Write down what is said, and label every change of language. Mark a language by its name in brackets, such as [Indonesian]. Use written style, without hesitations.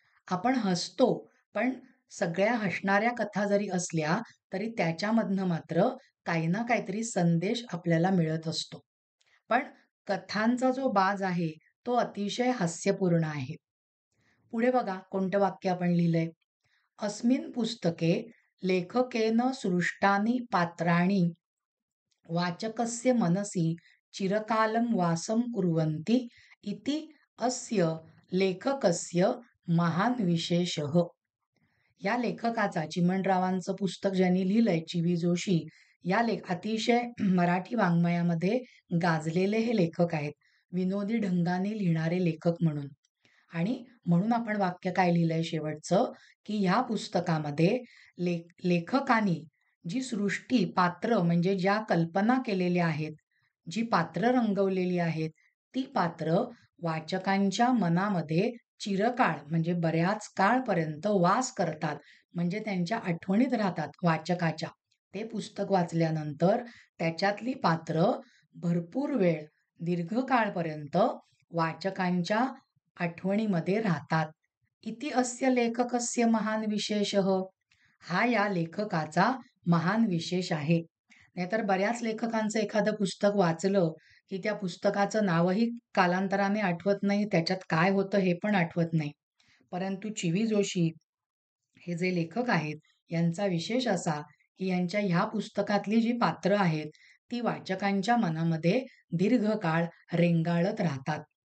[Marathi] आपण हसतो, पण सगळ्या हसणाऱ्या कथा जरी असल्या, तरी त्याच्यामधनं मात्र काही ना काहीतरी संदेश आपल्याला मिळत असतो. पण कथांचा जो बाज आहे, तो अतिशय हास्यपूर्ण आहे. पुढे बघा कोणतं वाक्य आपण लिहिलंय. [Sanskrit] अस्मिन् पुस्तके लेखकेन सृष्टानि पात्राणि वाचकस्य मनसि चिरकालं वासं कुर्वन्ति इति अस्य लेखकस्य महान विशेषः. [Marathi] या लेखकाचा चिमणरावांचं पुस्तक ज्यांनी लिहिलंय चिवी जोशी या अतिशय मराठी वाङ्मयामध्ये गाजलेले हे लेखक आहेत. विनोदी ढंगाने लिहिणारे लेखक म्हणून. आणि म्हणून आपण वाक्य काय लिहिलंय शेवटचं, की ह्या पुस्तकामध्ये लेखकानी जी सृष्टी, पात्र म्हणजे ज्या कल्पना केलेल्या आहेत, जी पात्र रंगवलेली आहेत, ती पात्र वाचकांच्या मनामध्ये चिरकाळ म्हणजे बऱ्याच काळपर्यंत वास करतात. म्हणजे त्यांच्या आठवणीत राहतात वाचकाच्या. ते पुस्तक वाचल्यानंतर त्याच्यातली पात्र भरपूर वेळ, दीर्घकाळपर्यंत वाचकांच्या आठवणीमध्ये राहतात. [Sanskrit] इति अस्य लेखकस्य महान विशेषः. [Marathi] हा या लेखकाचा महान विशेष आहे. नाहीतर बऱ्याच लेखकांचं एखादं पुस्तक वाचलं, की त्या पुस्तकाचं नावही कालांतराने आठवत नाही, त्याच्यात काय होतं हे पण आठवत नाही. परंतु चिवी जोशी हे जे लेखक आहेत, यांचा विशेष असा, की यांच्या ह्या पुस्तकातली जी पात्र आहेत, ती वाचकांच्या मनामध्ये दीर्घकाळ रेंगाळत राहतात.